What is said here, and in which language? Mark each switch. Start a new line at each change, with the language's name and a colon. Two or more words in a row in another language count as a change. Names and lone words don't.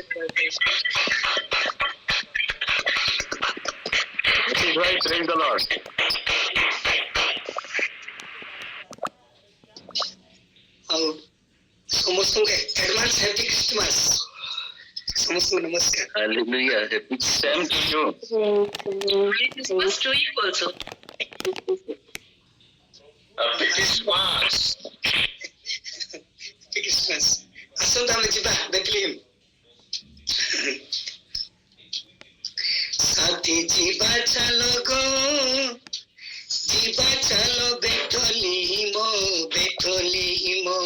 Odia: ଆଉ ସମସ୍ତଙ୍କୁ
English: advance happy Christmas.
Odia: ସମସ୍ତଙ୍କୁ ନମସ୍କାର।
English: Hallelujah. Happy same to you. Christmas to you also. Happy Christmas. happy Christmas.
Odia: ଆସନ୍ତୁ ଆମେ ଯିବା ବେଥଲେହେମ। ସାଥୀ ଯିବା ଚାଲ ଗୋ, ଯିବା ଚାଲ ବେଥଲେହେମ, ବେଥଲେହେମ।